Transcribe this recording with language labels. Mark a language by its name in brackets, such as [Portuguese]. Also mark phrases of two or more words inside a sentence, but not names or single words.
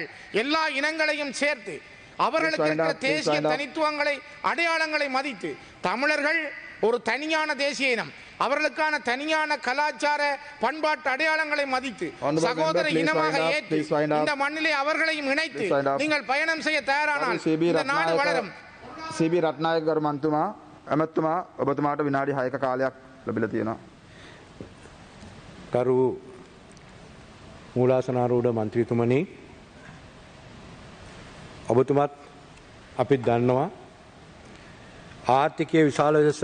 [Tamil] எல்லா இனங்களையும் சேர்த்து அவர்களுக்கு இருக்கிற தேசிய தனித்துவங்களை, அடையாளங்களை மதித்து, தமிழர்கள் ஒரு தனியான தேசிய இனம், அவர்களுக்கான தனியான கலாச்சார பண்பாட்டு அடையாளங்களை மதித்து சகோதர இனமாக ஏற்று இந்த மண்ணிலே அவர்களையும் இணைத்து நீங்கள் பயணம் செய்ய தயாரானால் இந்த நாடு வளரும். [Sinhala] සීබී රත්නායක ගරු මන්තුමා, ඇමතුමා, ඔබතුමාට විනාඩි 6ක කාලයක් ලැබිලා තියෙනවා. ගරු මූලාසනාරූඪ මන්ත්‍රීතුමනි, ඔබතුමත් අපිත් දන්නවා ආර්ථිකයේ විශාල ලෙස